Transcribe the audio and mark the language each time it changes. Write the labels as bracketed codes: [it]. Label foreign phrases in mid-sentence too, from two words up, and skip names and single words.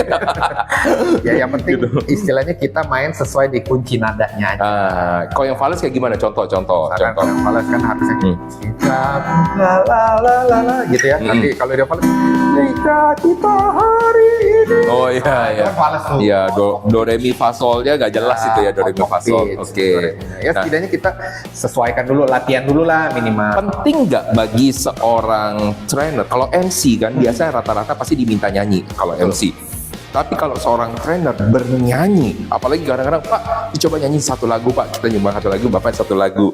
[id] Ya yang penting istilahnya kita main sesuai di kunci nadanya aja. Kalau yang fals kayak gimana? Contoh. Misalkan kalau yang fals kan harusnya kita la gitu ya. Nanti kalau dia fals jika kita hari ini. Oh iya. Kan fals tuh. Iya, do re mi fa solnya nggak jelas itu ya, do re mi fa sol. Oke. Ya setidaknya kita sesuaikan dulu, latihan dulu lah minimal. Penting nggak bagi seorang trainer? Kalau MC kan biasanya rata-rata pasti diminta nyanyi kalau MC. Tapi kalau seorang trainer bernyanyi, apalagi kadang-kadang Pak, dicoba nyanyi satu lagu Pak, kita nyoba satu lagu, Bapak satu lagu.